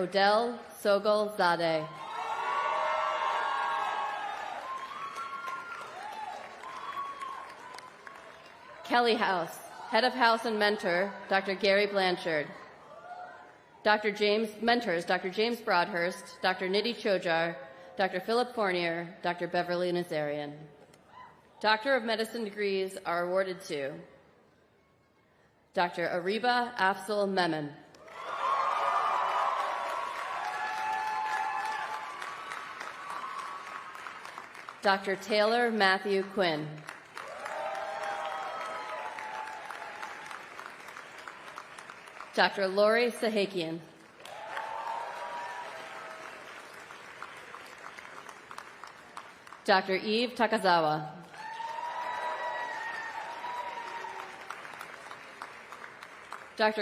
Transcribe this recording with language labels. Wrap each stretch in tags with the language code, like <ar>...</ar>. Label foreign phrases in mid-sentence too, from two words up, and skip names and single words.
<en>Odell Sogol Zadeh. Kelly House, Head of House and Mentor, Dr. Gary Blanchard. Mentors, Dr. James Broadhurst, Dr. Nidhi Chojar, Dr. Philip Fournier, Dr. Beverly Nazarian. Doctor of Medicine degrees are awarded to Dr. Ariba Afzal Memon. Dr. Taylor Matthew Quinn. Dr. Lori Sahakian. Dr. Eve Takazawa. Dr.</en>